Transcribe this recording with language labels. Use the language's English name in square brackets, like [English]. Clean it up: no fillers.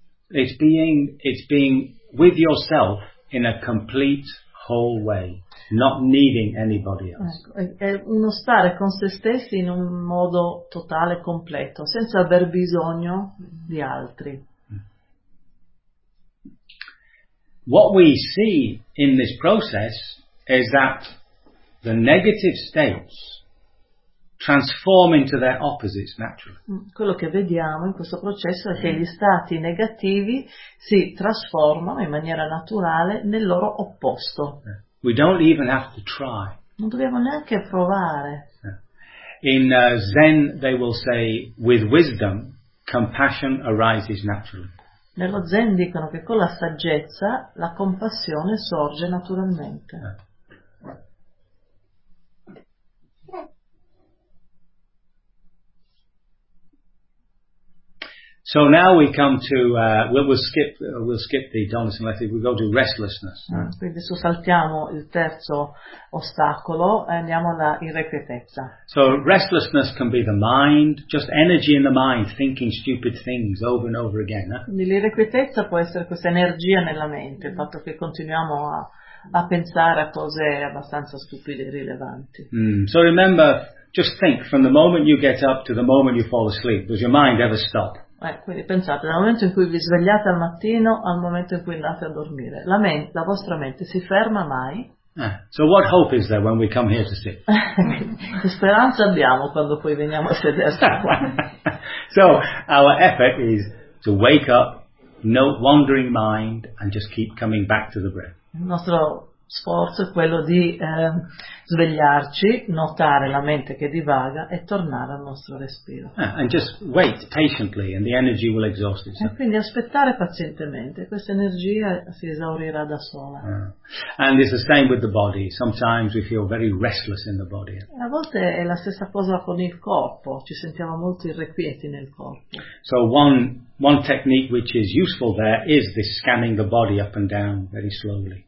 [English] It's being with yourself in a complete whole way, not needing anybody else. [Italian] È uno stare con se stessi in un modo totale, completo, senza aver bisogno di altri. [English] What we see in this process is that the negative states transform into their opposites naturally. [Italian] Quello che vediamo in questo processo è che gli stati negativi si trasformano in maniera naturale nel loro opposto. [English] Yeah. We don't even have to try. [Italian] Non dobbiamo neanche provare. [English] Yeah. In Zen they will say, with wisdom, compassion arises naturally. [Italian] Nello Zen dicono che con la saggezza la compassione sorge naturalmente. [English] Yeah. So now we come to we'll skip the dullness and lethargy. We go to restlessness. [Italian] Quindi adesso saltiamo il terzo ostacolo e andiamo alla irrequietezza. [English] So restlessness can be the mind, just energy in the mind, thinking stupid things over and over again. [Italian] Quindi l'irrequietezza può essere questa energia nella mente, il fatto che continuiamo a pensare a cose abbastanza stupide e irrilevanti. [English] So remember, just think from the moment you get up to the moment you fall asleep. Does your mind ever stop? [Italian] Quindi pensate, dal momento in cui vi svegliate al mattino al momento in cui andate a dormire, la vostra mente si ferma mai? [English] So what hope is there when we come here to sit? [Italian] Che speranza abbiamo quando poi veniamo a sedersi qua? [English] So our effort is to wake up, no wandering mind, and just keep coming back to the breath. [Italian] Il nostro sforzo è quello di svegliarci, notare la mente che divaga e tornare al nostro respiro. [English] And just wait patiently and the energy will exhaust itself. [Italian] E quindi aspettare pazientemente, questa energia si esaurirà da sola. [English] And it's the same with the body. Sometimes we feel very restless in the body. [Italian] A volte è la stessa cosa con il corpo, ci sentiamo molto irrequieti nel corpo. [English] So one technique which is useful there is this scanning the body up and down very slowly.